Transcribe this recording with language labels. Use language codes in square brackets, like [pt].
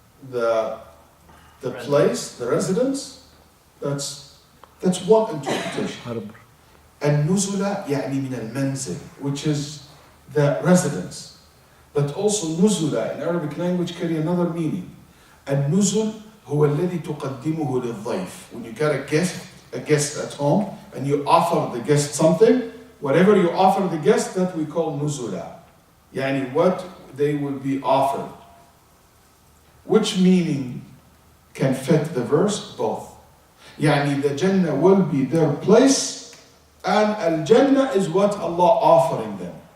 [en] The place, the residence. That's one interpretation. حرب. [ar] النزلة يعني من المنزل, [en] which is the residence. But also nuzula in Arabic language carry another meaning. [ar] النزل هو الذي تقدمه للضيف. [en] When you get a guest at home and you offer the guest something, whatever you offer the guest, that we call nuzula. يعني what they will be offered. Which meaning can fit the verse? Both. يعني the Jannah will be their place, and Al-Jannah is what Allah offering them.